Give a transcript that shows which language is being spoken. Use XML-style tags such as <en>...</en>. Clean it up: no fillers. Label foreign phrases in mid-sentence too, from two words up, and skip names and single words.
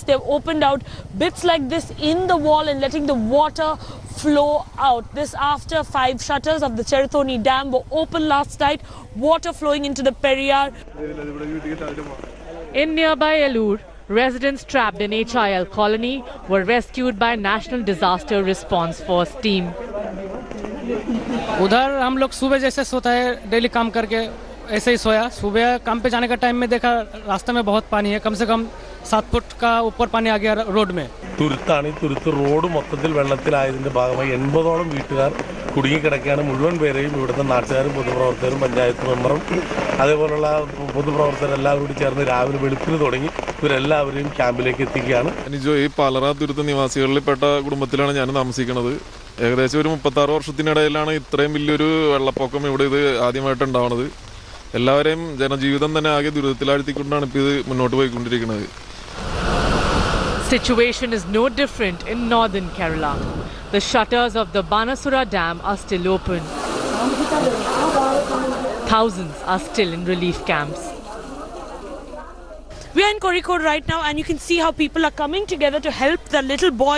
<en>They've opened out bits like this in the wall and letting the water flow out. This after 5 shutters of the Cherthoni Dam were opened last night. Water flowing into the Periyar. In nearby Elur, residents trapped in HIL colony were rescued by National Disaster Response Force team.</en> <hi>उधर हम लोग सुबह जैसे सोता है डेली काम करके ऐसे ही सोया. सुबह काम पे जाने का टाइम में देखा रास्ते में बहुत पानी है. कम से कम 7 फुट का ऊपर पानी आ गया रोड में.</hi> <ml>തുരുത്ത് റോഡ് മൊത്തത്തിൽ വെള്ളത്തിലായതിന്റെ ഭാഗമായി 80ഓളം വീട്ടുകാർ കുടുങ്ങിക്കിടക്കുകയാണ്. മുഴുവൻ പേരെയും ഇവിടുത്തെ നാട്ടുകാരും പൊതുപ്രവർത്തകരും പഞ്ചായത്ത് മെമ്പറും അതേപോലുള്ള പൊതുപ്രവർത്തകർ എല്ലാവരും കൂടി ചേർന്ന് രാവിലെ വെളുപ്പിന് തുടങ്ങി ഇവരെല്ലാവരെയും ക്യാമ്പിലേക്ക് എത്തിക്കുകയാണ്. ഈ പാലറ ദുരിത നിവാസികളിൽപ്പെട്ട കുടുംബത്തിലാണ് ഞാൻ താമസിക്കുന്നത്. ഏകദേശം ഒരു 36 വർഷത്തിനിടയിലാണ് ഇത്രയും വലിയൊരു വെള്ളപ്പൊക്കം ഇവിടെ ഇത് ആദ്യമായിട്ട് ഉണ്ടാവുന്നത്. എല്ലാവരെയും ജനജീവിതം തന്നെ ആകെ ദുരിതത്തിലാഴ്ത്തിക്കൊണ്ടാണ് ഇപ്പോൾ ഇത് മുന്നോട്ട് പോയിക്കൊണ്ടിരിക്കുന്നത്.</ml> <en>Situation is no different in northern Kerala. The shutters of the Banasura Dam are still open. Thousands are still in relief camps. We are in Kozhikode right now, and you can see how people are coming together to help the little boy.</en>